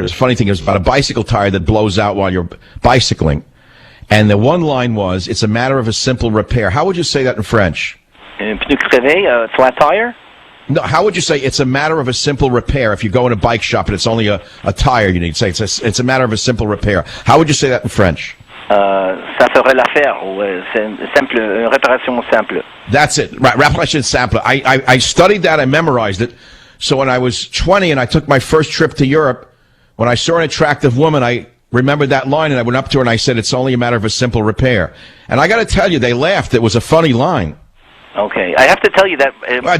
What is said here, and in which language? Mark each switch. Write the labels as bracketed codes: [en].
[en] The funny thing is about a bicycle tire that blows out while you're bicycling. And the one line was, "It's a matter of a simple repair." How would you say that in French? [fr] Un pneu crevé, [en] flat tire? No, how would you say it's a matter of a simple repair? If you go in a bike shop and it's only a tire you need, say it's a matter of a simple repair. How would you say that in French? [fr] Ça ferait l'affaire, ou simple, réparation simple. [en] That's it, right, [fr] réparation simple. [en] I studied that, I memorized it. So when I was 20 and I took my first trip to Europe, when I saw an attractive woman, I remembered that line and I went up to her and I said, "It's only a matter of a simple repair." And I got to tell you, they laughed. It was a funny line. Okay, I have to tell you that...